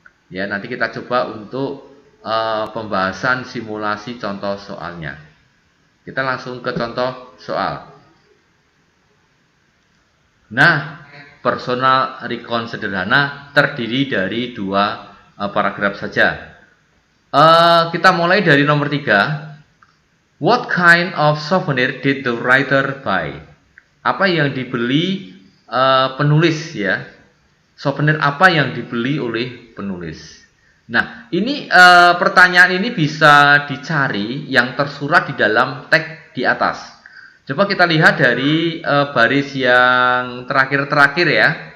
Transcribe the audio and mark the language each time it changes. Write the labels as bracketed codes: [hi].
[id] Ya, nanti kita coba untuk pembahasan simulasi contoh soalnya. Kita langsung ke contoh soal. Nah, personal recon sederhana terdiri dari 2 paragraf saja. Kita mulai dari nomor 3. [en] What kind of souvenir did the writer buy? [id] Apa yang dibeli penulis ya? Souvenir apa yang dibeli oleh penulis? Nah, ini pertanyaan ini bisa dicari yang tersurat di dalam teks di atas. Coba kita lihat dari baris yang terakhir ya.